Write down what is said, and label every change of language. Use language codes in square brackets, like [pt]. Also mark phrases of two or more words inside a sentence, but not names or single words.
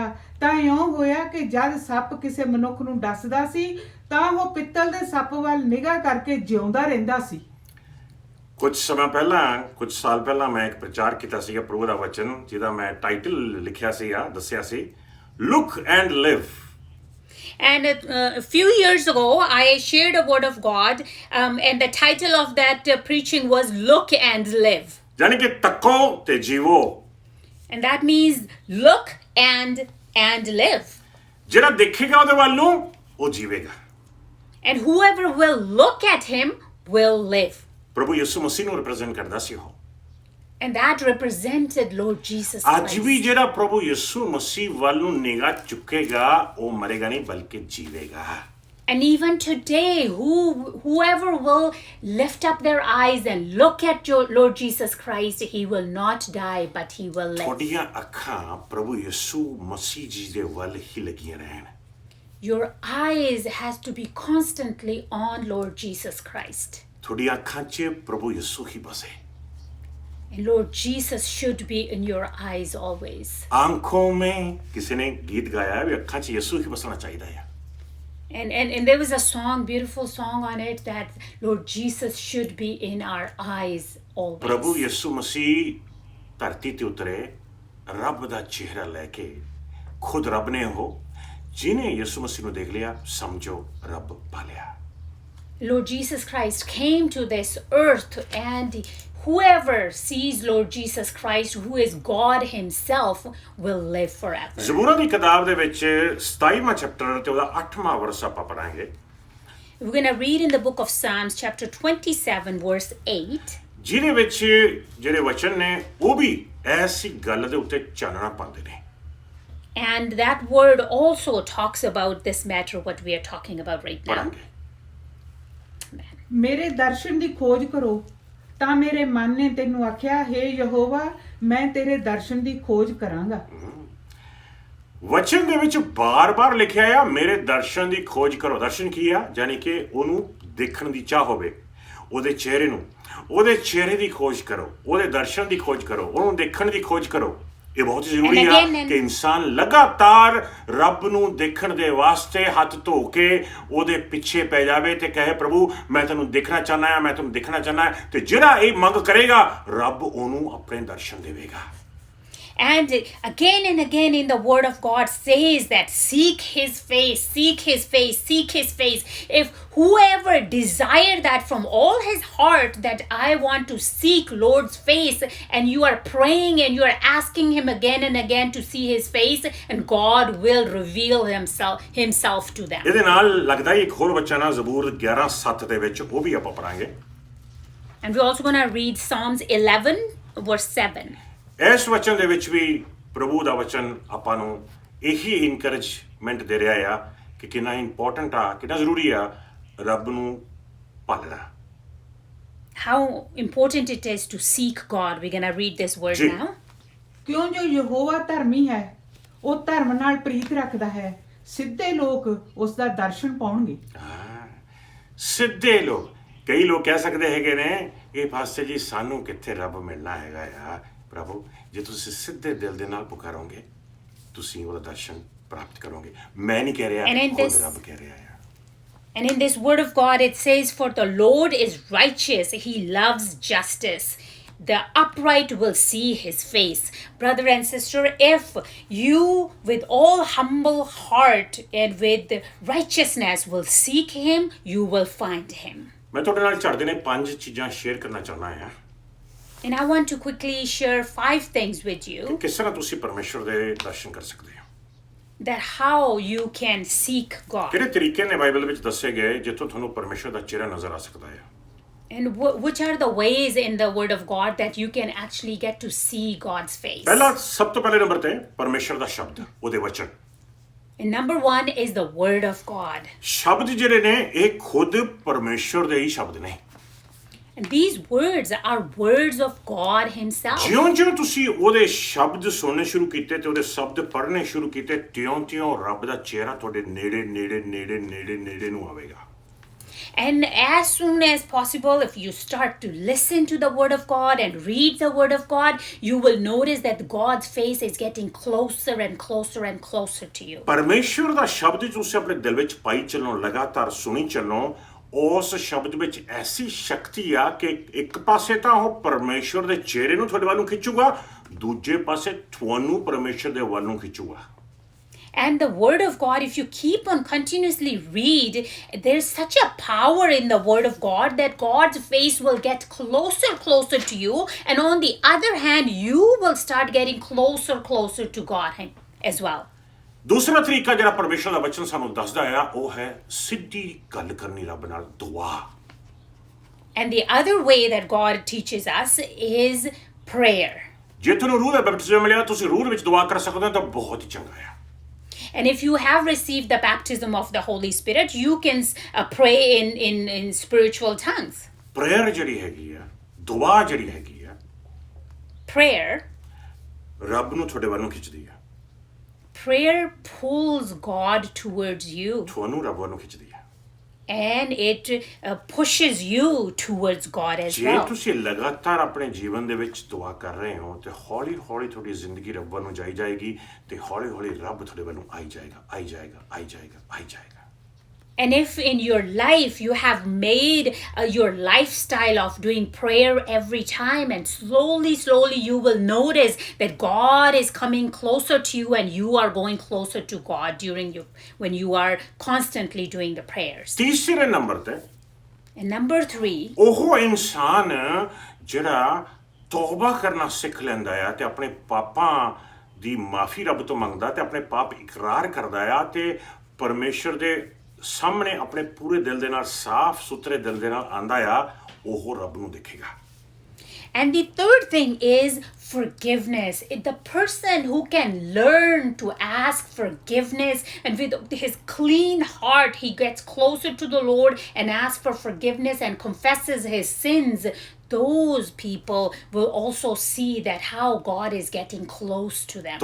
[pa] ਤਾਂ ਇਉਂ ਹੋਇਆ ਕਿ ਜਦ ਸੱਪ ਕਿਸੇ ਮਨੁੱਖ ਨੂੰ ਡਸਦਾ ਸੀ ਤਾਂ ਉਹ ਪਿੱਤਲ ਦੇ ਸੱਪ ਵੱਲ ਨਿਗਾਹ ਕਰਕੇ ਜਿਉਂਦਾ ਰਹਿੰਦਾ ਸੀ। ਕੁਝ ਸਮਾਂ ਪਹਿਲਾਂ, ਕੁਝ ਸਾਲ ਪਹਿਲਾਂ ਮੈਂ ਇੱਕ ਪ੍ਰਚਾਰ ਕੀਤਾ ਸੀਗਾ ਪ੍ਰਭੂ ਦਾ ਵਚਨ, ਜਿਹਦਾ ਮੈਂ ਟਾਈਟਲ ਲਿਖਿਆ ਸੀਗਾ, ਦੱਸਿਆ ਸੀ, [en] Look and Live. And a few years ago, I shared a word of God, and the title of that preaching was Look and Live. [pa] ਯਾਨੀ ਕਿ ਤੱਕੋ ਤੇ ਜੀਵੋ। [en] And that means look and live. [pa] ਜਿਹੜਾ ਦੇਖੇਗਾ ਉਹਦੇ ਵੱਲ ਨੂੰ ਉਹ ਜੀਵੇਗਾ। [en] And whoever will look at him will live. [pa] ਪ੍ਰਭੂ ਯਿਸੂ ਮਸੀਹ ਨੂੰ ਰਿਪਰੈਜ਼ੈਂਟ ਕਰਦਾ ਸੀ ਉਹ। [en] And that represented Lord Jesus [pa] ਅੱਜ ਵੀ [en] Christ. [pa] ਜਿਹੜਾ ਪ੍ਰਭੂ ਯਿਸੂ ਮਸੀਹ ਵੱਲ ਨੂੰ ਨਿਗਾਹ ਚੁੱਕੇਗਾ ਉਹ ਮਰੇਗਾ ਨਹੀਂ ਬਲਕਿ ਜੀਵੇਗਾ। [en] And even today, whoever will lift up their eyes and look at your Lord Jesus Christ, he will not die, but he will live. [pa] ਤੁਹਾਡੀਆਂ ਅੱਖਾਂ ਪ੍ਰਭੂ ਯਿਸੂ ਮਸੀਹ ਜੀ ਦੇ ਵੱਲ ਹੀ ਲੱਗੀਆਂ ਰਹਿਣ। [en] Your eyes has to be constantly on Lord Jesus Christ. [pa] ਤੁਹਾਡੀਆਂ ਅੱਖਾਂ 'ਚ ਪ੍ਰਭੂ ਯਿਸੂ ਹੀ ਬਸੇ। [en] And Lord Jesus should be in your eyes always. [hi] आँखों में [pa] ਕਿਸੇ ਨੇ ਗੀਤ ਗਾਇਆ ਹੈ ਵੀ ਅੱਖਾਂ 'ਚ ਯਿਸੂ ਹੀ ਬਸਣਾ ਚਾਹੀਦਾ ਹੈ। [en] And there was a song, beautiful song on it, that Lord Jesus should be in our eyes always. [pa] ਪ੍ਰਭੂ ਯਿਸੂ ਮਸੀਹ ਧਰਤੀ ਤੇ ਉਤਰੇ ਰੱਬ ਦਾ ਚਿਹਰਾ ਲੈ ਕੇ, ਖੁਦ ਰੱਬ ਨੇ ਉਹ, ਜਿਹਨੇ ਯਿਸੂ ਮਸੀਹ ਨੂੰ ਦੇਖ ਲਿਆ ਸਮਝੋ ਰੱਬ ਪਾ ਲਿਆ। [en] Lord Jesus Christ came to this earth, and whoever sees Lord Jesus Christ, who is God himself, will live forever. [pa] ਜ਼ਬੂਰਾਂ ਦੀ ਕਿਤਾਬ ਦੇ ਵਿੱਚ 27ਵਾਂ ਚੈਪਟਰ ਤੇ ਉਹਦਾ 8ਵਾਂ ਵਰਸ ਆਪਾਂ ਪੜਾਂਗੇ। [en] We're going to read in the book of Psalms, chapter 27, verse 8. [pa] ਜਿਹਦੇ ਵਿੱਚ ਜਿਹੜੇ ਵਚਨ ਨੇ ਉਹ ਵੀ ਐਸੀ ਗੱਲ ਦੇ ਉੱਤੇ ਚਾਨਣਾ ਪਾਉਂਦੇ ਨੇ। [en] And that word also talks about this matter, what we are talking about right now. [pa] ਪੜਾਂਗੇ। ਮੇਰੇ ਦਰਸ਼ਨ ਦੀ ਖੋਜ ਕਰੋ। ਤਾਂ ਮੇਰੇ ਮਨ ਨੇ ਤੈਨੂੰ ਆਖਿਆ, ਹੇ ਯਹੋਵਾ, ਮੈਂ ਤੇਰੇ ਦਰਸ਼ਨ ਦੀ ਖੋਜ ਕਰਾਂਗਾ। ਵਚਨ ਦੇ ਵਿੱਚ ਬਾਰ-ਬਾਰ ਲਿਖਿਆ ਆ ਮੇਰੇ ਦਰਸ਼ਨ ਦੀ ਖੋਜ ਕਰੋ। ਦਰਸ਼ਨ ਕੀ ਆ? ਯਾਨੀ ਕਿ ਉਹਨੂੰ ਦੇਖਣ ਦੀ ਚਾਹ ਹੋਵੇ, ਉਹਦੇ ਚਿਹਰੇ ਨੂੰ, ਉਹਦੇ ਚਿਹਰੇ ਦੀ ਖੋਜ ਕਰੋ, ਉਹਦੇ ਦਰਸ਼ਨ ਦੀ ਖੋਜ ਕਰੋ, ਉਹਨੂੰ ਦੇਖਣ ਦੀ ਖੋਜ ਕਰੋ। ਇਹ ਬਹੁਤ ਜ਼ਰੂਰੀ ਆ ਕਿ ਇਨਸਾਨ ਲਗਾਤਾਰ ਰੱਬ ਨੂੰ ਦੇਖਣ ਦੇ ਵਾਸਤੇ ਹੱਥ ਧੋ ਕੇ ਉਹਦੇ ਪਿੱਛੇ ਪੈ ਜਾਵੇ ਤੇ ਕਹੇ, ਪ੍ਰਭੂ ਮੈਂ ਤੈਨੂੰ ਦੇਖਣਾ ਚਾਹੁੰਦਾ ਹਾਂ, ਮੈਂ ਤੈਨੂੰ ਦੇਖਣਾ ਚਾਹੁੰਦਾ ਹਾਂ। ਤੇ ਜਿਹੜਾ ਇਹ ਮੰਗ ਕਰੇਗਾ ਰੱਬ ਉਹਨੂੰ ਆਪਣੇ ਦਰਸ਼ਨ ਦੇਵੇਗਾ। [en] And and again in the word of God says that seek his face, seek his face, seek his face. If whoever desire that from all his heart, that I want to seek Lord's face, and you are praying and you are asking him again and again to see his face, and God will reveal himself to them. [pa] ਇਹਦੇ ਨਾਲ ਲੱਗਦਾ ਹੀ ਇੱਕ ਹੋਰ ਵਚਨ ਆ ਜ਼ਬੂਰ 11:7 ਦੇ ਵਿੱਚ, ਉਹ ਵੀ ਆਪਾਂ ਪੜਾਂਗੇ। [en] And we're also going to read Psalms 11 verse 7. [pa] ਇਸ ਵਚਨ ਦੇ ਵਿੱਚ ਵੀ ਪ੍ਰਭੂ ਦਾ ਵਚਨ ਆਪਾਂ ਨੂੰ ਇਹੀ ਇਨਕਰੇਜਮੈਂਟ ਦੇ ਰਿਹਾ ਆ ਕਿ ਕਿੰਨਾ ਇੰਪੋਰਟੈਂਟ ਆ, ਕਿੰਨਾ ਜ਼ਰੂਰੀ ਆ ਰੱਬ ਨੂੰ ਭਾਲਣਾ। [en] How important it is to seek God. We're going to read this word [pa] ਜੀ। [en] now. [pa] ਕਿਉਂ ਜੋ ਯਹੋਵਾ ਧਰਮੀ ਹੈ, ਉਹ ਧਰਮ ਨਾਲ ਪ੍ਰੀਤ ਰੱਖਦਾ ਹੈ। ਸਿੱਧੇ ਲੋਕ ਉਸ ਦਾ ਦਰਸ਼ਨ ਪਾਉਣਗੇ। ਸਿੱਧੇ ਲੋਕ, ਕਈ ਲੋਕ ਕਹਿ ਸਕਦੇ ਹੈਗੇ ਨੇ, ਇਹ ਪਾਸੇ ਜੀ ਸਾਨੂੰ ਕਿੱਥੇ ਰੱਬ ਮਿਲਣਾ ਹੈਗਾ ਆ। ਪ੍ਰਭੂ ਜੇ ਤੁਸੀਂ ਸਿੱਧੇ ਦਿਲ ਦੇ ਨਾਲ ਪੁਕਾਰੋਗੇ ਤੁਸੀਂ ਉਹਦਾ ਦਰਸ਼ਨ ਪ੍ਰਾਪਤ ਕਰੋਗੇ। ਮੈਂ ਨਹੀਂ ਕਹਿ ਰਿਹਾ, ਖੁਦ ਰੱਬ ਕਹਿ ਰਿਹਾ ਆ। [en] And in this word of God it says, for the Lord is righteous, he loves justice, the upright will see his face. Brother and sister, if you with all humble heart and with righteousness will seek him, you will find him. [pa] ਮੈਂ ਤੁਹਾਡੇ ਨਾਲ ਝੜਦੇ ਨੇ 5 ਚੀਜ਼ਾਂ ਸ਼ੇਅਰ ਕਰਨਾ ਚਾਹੁੰਦਾ ਹਾਂ। [en] And I want to quickly share 5 things with you. [pa] ਕਿਸ ਤਰ੍ਹਾਂ ਤੁਸੀਂ ਪਰਮੇਸ਼ਵਰ ਦੇ ਦਰਸ਼ਨ ਕਰ ਸਕਦੇ ਹੋ। [en] that how you can seek God. [pa] ਕਿਹੜੇ ਤਰੀਕੇ ਨੇ ਬਾਈਬਲ ਵਿੱਚ ਦੱਸੇ ਗਏ ਜਿੱਥੋਂ ਤੁਹਾਨੂੰ ਪਰਮੇਸ਼ਰ ਦਾ ਚਿਹਰਾ ਨਜ਼ਰ ਆ ਸਕਦਾ ਹੈ? [en] And which are the ways in the Word of God that you can actually get to see God's face? [pa] ਪਹਿਲਾ ਸਭ ਤੋਂ ਪਹਿਲੇ ਨੰਬਰ ਤੇ ਪਰਮੇਸ਼ਰ ਦਾ ਸ਼ਬਦ, ਉਹਦੇ ਵਚਨ। [en] And number one is the Word of God. [pa] ਸ਼ਬਦ ਜਿਹੜੇ ਨੇ ਇਹ ਖੁਦ ਪਰਮੇਸ਼ਰ ਦੇ ਹੀ ਸ਼ਬਦ ਨੇ। [en] And these words are words of God Himself. [pa] ਜਿਉਂ-ਜਿਉਂ ਤੁਸੀਂ ਉਹਦੇ ਸ਼ਬਦ ਸੁਣਨੇ ਸ਼ੁਰੂ ਕੀਤੇ ਤੇ ਉਹਦੇ ਸ਼ਬਦ ਪੜ੍ਹਨੇ ਸ਼ੁਰੂ ਕੀਤੇ, ਤਿਉਂ-ਤਿਉਂ ਰੱਬ ਦਾ ਚਿਹਰਾ ਤੁਹਾਡੇ ਨੇੜੇ ਨੂੰ ਆਵੇਗਾ। [en] And as soon as possible, if you start to listen to the Word of God and read the Word of God, you will notice that God's face is getting closer and closer and closer to you. [pa] ਪਰਮੇਸ਼ਰ ਦਾ ਸ਼ਬਦ ਤੁਸੀਂ ਆਪਣੇ ਦਿਲ ਵਿੱਚ ਪਾਈ ਚੱਲੋ, ਲਗਾਤਾਰ ਸੁਣੀ ਚੱਲੋ। ਉਸ ਸ਼ਬਦ ਵਿੱਚ ਐਸੀ ਸ਼ਕਤੀ ਆ ਕਿ ਇੱਕ ਪਾਸੇ ਤਾਂ ਉਹ ਪਰਮੇਸ਼ਰ ਦੇ ਚਿਹਰੇ ਨੂੰ ਤੁਹਾਡੇ ਵੱਲ ਨੂੰ ਖਿੱਚੂਗਾ, ਦੂਜੇ ਪਾਸੇ ਤੁਹਾਨੂੰ ਪਰਮੇਸ਼ਰ ਦੇ ਵੱਲ ਨੂੰ ਖਿੱਚੂਗਾ। [en] And the Word of God, if you keep on continuously read, there's such a power in the Word of God that God's face will get closer to you. And on the other hand, you will start getting closer to God as well. [pa] ਦੂਸਰਾ ਤਰੀਕਾ ਜਿਹੜਾ ਪਰਮੇਸ਼ਰ ਦਾ ਵਚਨ ਸਾਨੂੰ ਦੱਸਦਾ ਆ ਉਹ ਹੈ ਸਿੱਧੀ ਗੱਲ ਕਰਨੀ ਰੱਬ ਨਾਲ, ਦੁਆ। [en] And the other way that God teaches us is prayer. [pa] ਜੇ ਤੁਹਾਨੂੰ ਰੂਹ ਦਾ ਬਪਤਿਸਮ ਮਿਲਿਆ, ਤੁਸੀਂ ਰੂਹ ਵਿੱਚ ਦੁਆ ਕਰ ਸਕਦੇ ਹੋ ਤਾਂ ਬਹੁਤ ਹੀ ਚੰਗਾ ਆ। [en] And if you have received the baptism of the Holy Spirit, you can pray in spiritual tongues. [pa] ਪ੍ਰੇਅਰ ਜਿਹੜੀ ਹੈਗੀ ਆ, ਦੁਆ ਜਿਹੜੀ ਹੈਗੀ ਆ, [en] Prayer [pa] ਰੱਬ ਨੂੰ ਤੁਹਾਡੇ ਵੱਲ ਨੂੰ ਖਿੱਚਦੀ ਆ। [en] Prayer pulls God towards you. [pa] ਤੁਹਾਨੂੰ ਰੱਬ ਵੱਲ ਨੂੰ ਖਿੱਚਦੀ ਆ। [en] And it pushes you towards God as [pa] ਜੇ [en] well. [pa] ਤੁਸੀਂ ਲਗਾਤਾਰ ਆਪਣੇ ਜੀਵਨ ਦੇ ਵਿੱਚ ਦੁਆ ਕਰ ਰਹੇ ਹੋ ਤੇ ਹੌਲੀ-ਹੌਲੀ ਤੁਹਾਡੀ ਜ਼ਿੰਦਗੀ ਰੱਬ ਵੱਲ ਨੂੰ ਜਾਏਗੀ ਤੇ ਹੌਲੀ-ਹੌਲੀ ਰੱਬ ਤੁਹਾਡੇ ਵੱਲ ਨੂੰ ਆਈ ਜਾਏਗਾ। [en] And if in your life you have made your lifestyle of doing prayer every time, and slowly you will notice that God is coming closer to you and you are going closer to God when you are constantly doing the prayers. [pa] ਤੀਸਰੇ ਨੰਬਰ ਤੇ [en] And number 3, [pa] ਉਹ ਇਨਸਾਨ ਜਿਹੜਾ ਤੌਬਾ ਕਰਨਾ ਸਿੱਖ ਲੈਂਦਾ ਆ ਤੇ ਆਪਣੇ ਪਾਪਾਂ ਦੀ ਮਾਫੀ ਰੱਬ ਤੋਂ ਮੰਗਦਾ ਤੇ ਆਪਣੇ ਪਾਪ ਇਕਰਾਰ ਕਰਦਾ ਆ ਤੇ ਪਰਮੇਸ਼ਰ ਦੇ ਸਾਹਮਣੇ ਆਪਣੇ ਪੂਰੇ ਦਿਲ ਦੇ ਨਾਲ, ਸਾਫ਼ ਸੁਥਰੇ ਦਿਲ ਦੇ ਨਾਲ ਆਂਦਾ ਆ, ਉਹ ਰੱਬ ਨੂੰ ਦੇਖੇਗਾ। [en] and the third thing is forgiveness. The person who can learn to ask forgiveness and with his clean heart he gets closer to the Lord and asks for forgiveness and confesses his sins, those people will also see that how God is getting close to them.